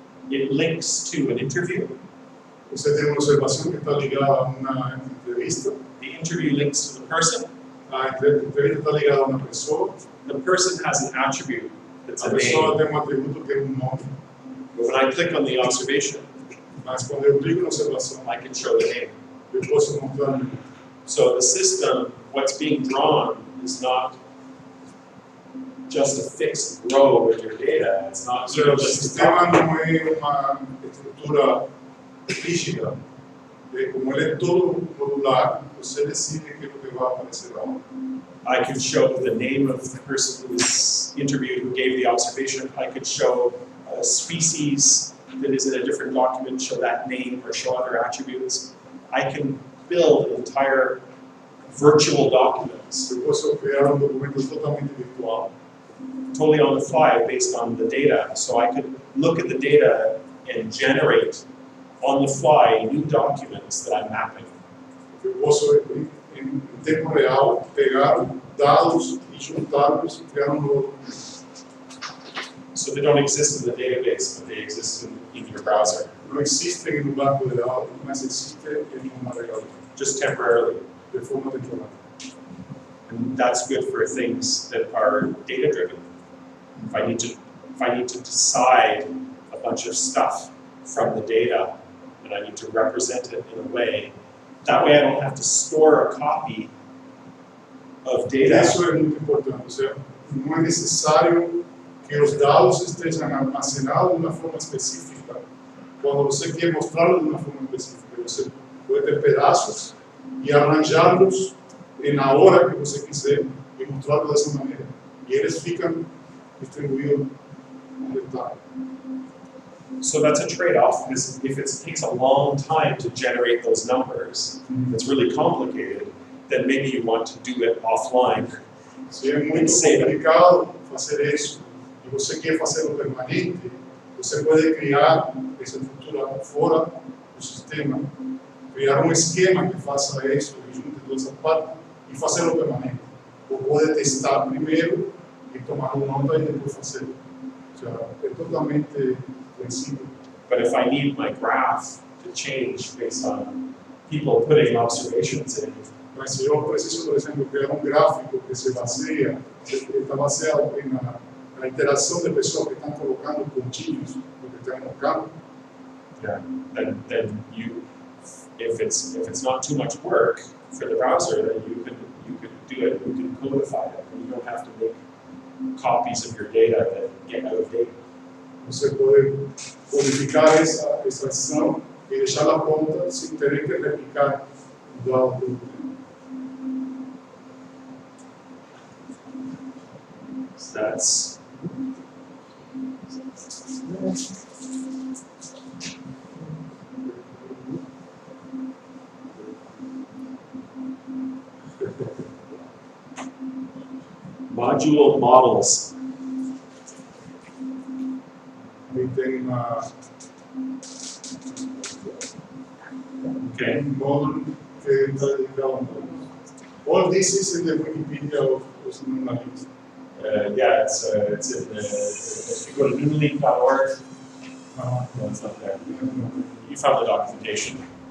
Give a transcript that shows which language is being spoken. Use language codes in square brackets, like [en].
[en] It links to an interview. [pt] Você tem uma observação que está ligada a uma entrevista. [en] The interview links to the person. [pt] A entrevista está ligada a uma pessoa. [en] The person has an attribute that's [pt] A a pessoa [en] name. [pt] tem atributo que é nome. [en] But when I click on the observation, [pt] Mas quando eu clico na observação, [en] I can show the name. [pt] eu posso mostrar. [en] So the system, what's being drawn is not just a fixed row with your data. It's not [pt] O seu [en] just [pt] sistema não é uma estrutura rígida. Como ele é todo modular, você decide aquilo que vai aparecer lá. [en] I could show the name of the person who was interviewed who gave the observation. I could show a species that is in a different document, show that name or show other attributes. I can build entire virtual documents [pt] Eu posso criar documento totalmente virtual. [en] totally on the fly based on the data. So I could look at the data and generate on the fly new documents that I'm mapping. [pt] Eu posso, em tempo real, pegar dados e juntá-los e criar novo documento. [en] So they don't exist in the database, but they exist in your browser, [pt] Não existem no banco de dados, mas existem em uma navegador, [en] just temporarily. [pt] de forma temporária. [en] And that's good for things that are data-driven. If I need to decide a bunch of stuff from the data, and I need to represent it in a way, that way I don't have to store a copy of data. [pt] Isso é muito importante, ou seja, não é necessário que os dados estejam armazenados de uma forma específica. Quando você quer mostrá-los de uma forma específica, você pode ter pedaços e arranjá-los na hora que você quiser e mostrá-los dessa maneira. E eles ficam distribuídos no detalhe. [en] So that's a trade-off, because if it takes a long time to generate those numbers, it's really complicated, then maybe you want to do it offline. [pt] Se é muito complicado fazer isso e você quer fazê-lo permanente, você pode criar essa estrutura fora do sistema, criar um esquema que faça isso, que junte todas as partes e fazê-lo permanente. Ou pode testar primeiro e tomar uma nota e depois fazê-lo. Ou seja, é totalmente flexível. [en] But if I need my graph to change based on people putting observations in, [pt] Mas se eu preciso, por exemplo, criar um gráfico que se baseia, está baseado na interação de pessoas que estão colocando pontinhos no que tem no campo, [en] yeah, then you, if it's not too much work for the browser, then you could do it. You can codify it, and you don't have to make copies of your data that get out of date. [pt] você pode codificar essa ação e deixá-la pronta sem ter que replicar do lado. [en] So that's modular models. [pt] E tem [en] Okay. [pt] módulo que está dedicado a módulos. [en] All this is in the Wikipedia of Socioambiental. Yeah, it's in the, if you go to newlink.org, no, it's not there. You found the documentation.